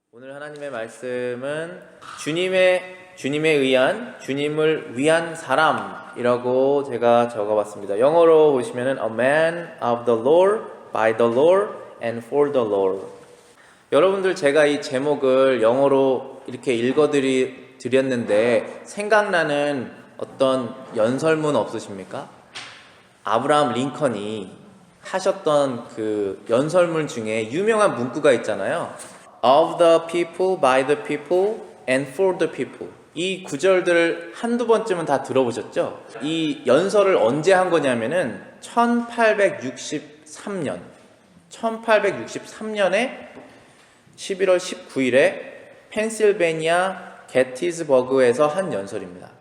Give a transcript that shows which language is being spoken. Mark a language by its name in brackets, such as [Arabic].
[Korean] 오늘 하나님의 말씀은 주님에 의한, 주님을 위한 사람이라고 제가 적어봤습니다. 영어로 보시면은 [English] A man of the Lord, by the Lord, and for the Lord. [Korean] 여러분들 제가 이 제목을 영어로 이렇게 읽어드렸는데 생각나는 어떤 연설문 없으십니까? 아브라함 링컨이 하셨던 그 연설문 중에 유명한 문구가 있잖아요. [English] Of the people, by the people, and for the people. [Korean] 이 구절들을 한두 번쯤은 다 들어보셨죠? 이 연설을 언제 한 거냐면은 1863년에 11월 19일에 펜실베니아 게티즈버그에서 한 연설입니다.